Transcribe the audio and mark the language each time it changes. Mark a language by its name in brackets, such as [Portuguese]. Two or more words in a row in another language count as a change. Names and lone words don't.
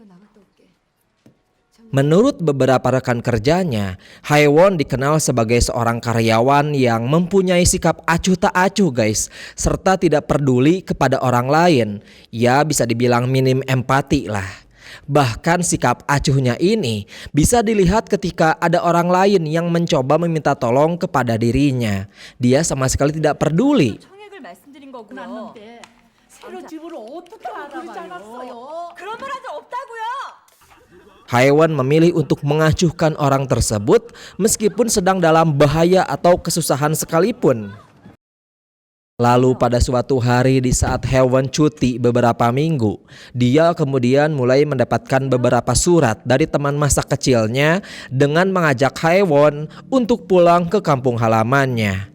[Indonesian] Menurut beberapa rekan kerjanya, Haewon dikenal sebagai seorang karyawan yang mempunyai sikap acuh tak acuh guys, serta tidak peduli kepada orang lain. Ya bisa dibilang minim empati lah. Bahkan sikap acuhnya ini bisa dilihat ketika ada orang lain yang mencoba meminta tolong kepada dirinya. Dia sama sekali tidak peduli. [Korean] 청약을 말씀드린 거고요. 새로 집을 어떻게 알아봐요? 그런 말 한 적 없다고요. [Indonesian] Haewon memilih untuk mengacuhkan orang tersebut meskipun sedang dalam bahaya atau kesusahan sekalipun. Lalu pada suatu hari di saat Haewon cuti beberapa minggu, dia kemudian mulai mendapatkan beberapa surat dari teman masa kecilnya dengan mengajak Haewon untuk pulang ke kampung halamannya.